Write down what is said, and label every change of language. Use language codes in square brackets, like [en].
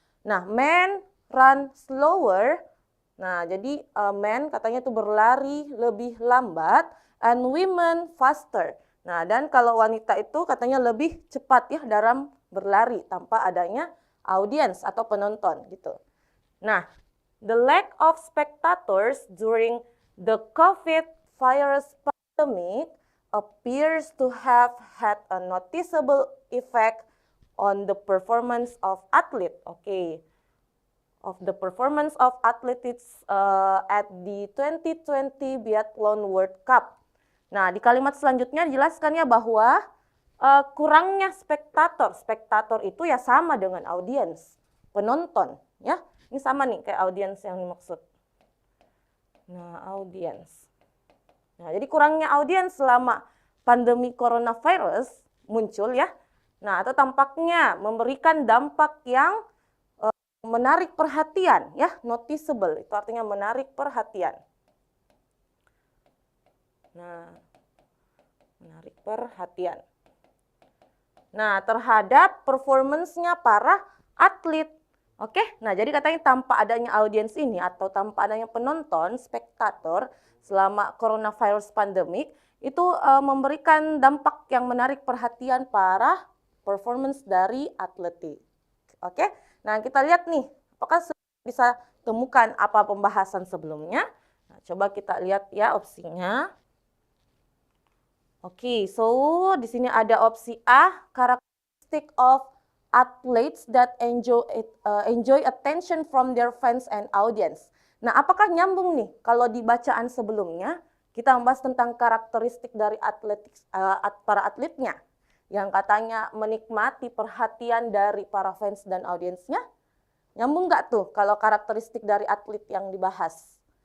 [id] Nah, [en] men run slower. [id] Nah, jadi men katanya itu berlari lebih lambat [en] and women faster. [id] Nah, dan kalau wanita itu katanya lebih cepat ya dalam berlari tanpa adanya audience atau penonton gitu. [en] Nah, the lack of spectators during the COVID virus pandemic appears to have had a noticeable effect on the performance of athlete. Okay, of the performance of athletes at the 2020 Biathlon World Cup. [id] Nah, di kalimat selanjutnya dijelaskan ya bahwa kurangnya spektator. Spektator itu ya sama dengan audiens, penonton ya. Ini sama nih kayak audiens yang dimaksud. Nah, audiens. Nah, jadi kurangnya audiens selama pandemi coronavirus muncul ya. Nah, atau tampaknya memberikan dampak yang menarik perhatian ya, noticeable. Itu artinya menarik perhatian. Nah, menarik perhatian. Nah, terhadap performance-nya para atlet. Oke, nah jadi katanya tanpa adanya audiens ini atau tanpa adanya penonton, spektator selama coronavirus pandemic itu memberikan dampak yang menarik perhatian para performance dari atletik. Oke, nah kita lihat nih, apakah bisa temukan apa pembahasan sebelumnya? Nah, coba kita lihat ya opsinya. [en] Oke, so [id] di sini ada opsi A, [en] characteristic of athletes that enjoy attention from their fans and audience. [id] Nah, apakah nyambung nih kalau di bacaan sebelumnya kita membahas tentang karakteristik dari para atletnya yang katanya menikmati perhatian dari para fans dan audiensnya? Nyambung nggak tuh kalau karakteristik dari atlet yang dibahas?